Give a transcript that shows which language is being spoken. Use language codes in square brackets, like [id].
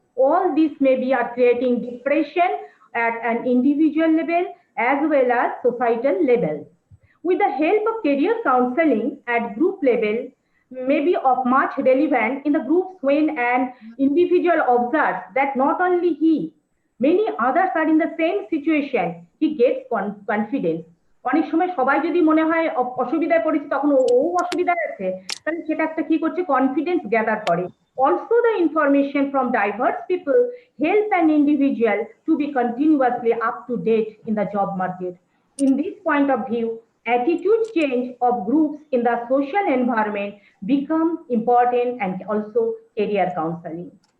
[en] All this may be creating depression at an individual level as well as societal level. With the help of career counseling at group level may be of much relevant in the groups when an individual observes that not only he, many others are in the same situation, he gets confidence. [bn] অনেক সময় সবাই যদি মনে হয় অসুবিধায় পড়েছে, তখন ও অসুবিধায় আছে, তাহলে সেটা একটা কি করছে, কনফিডেন্স গ্যাদার করে। [en] Also, the information from diverse people help an individual to be continuously up to date in the job market. In this point of view, attitude change of groups in the social environment become important and also career counseling.